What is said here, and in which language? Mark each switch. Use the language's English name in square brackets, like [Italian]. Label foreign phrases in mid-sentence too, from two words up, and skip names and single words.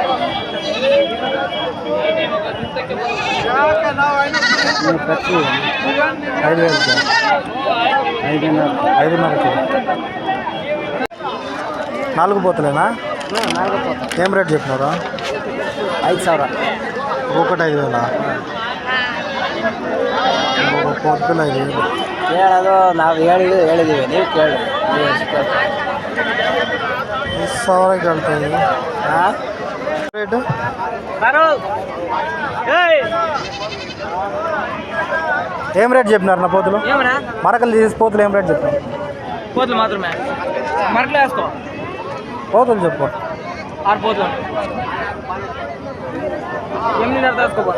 [Telugu] 5,000. 5,500. 4 పోతులేనా? ఏం రేట్ చెప్పినారు? 5,000. ఒకటి 5,000. [Kannada] ಕೋರ್ಪೆಲ್ಲ ಇದೆ ಕೇಳೋದು ನಾವು ಹೇಳಿದ್ದೀವಿ ನೀವು ಕೇಳಿ 10,000 ಕೇಳ್ತಾ ಇದ್ದೀವಿ. ಹಾಂ [Telugu] ರೇಟು ఏం రేట్ చెప్పినారు నా పోతులు? మరకలు తీసి పోతులు ఏం రేట్ చెప్పినారు? పోతులు మాత్రమే మరకలు వేసుకో. పోతులు చెప్పు. 6 పోతులు 8,500 వేసుకో.